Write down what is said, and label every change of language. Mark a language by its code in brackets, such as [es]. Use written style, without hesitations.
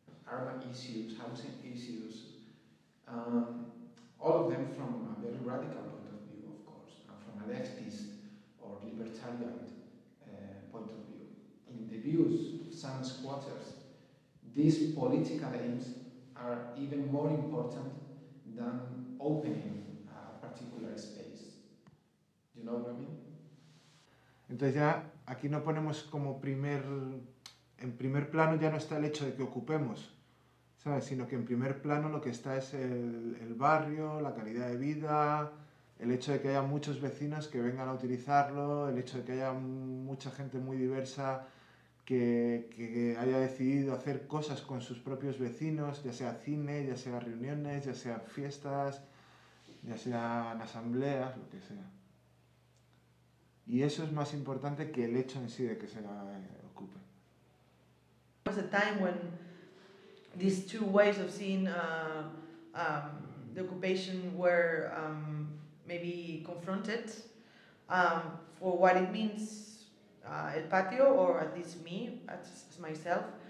[en] Urban issues, housing issues, all of them from a very radical point of view, of course, and from a leftist or libertarian point of view. In the views of some squatters, these political aims are even more important than opening a particular space. Do you know what I mean? [es] Entonces ya aquí no ponemos como en primer plano ya no está el hecho de que ocupemos, ¿sabes? Sino que en primer plano lo que está es el barrio, la calidad de vida, el hecho de que haya muchos vecinos que vengan a utilizarlo, el hecho de que haya mucha gente muy diversa que haya decidido hacer cosas con sus propios vecinos, ya sea cine, ya sea reuniones, ya sea fiestas, ya sean asambleas, lo que sea. Y eso es más importante que el hecho en sí de que se ocupe. [en] There was a time when these two ways of seeing the occupation were maybe confronted for what it means, [es] el patio, [en] or at least me, as myself.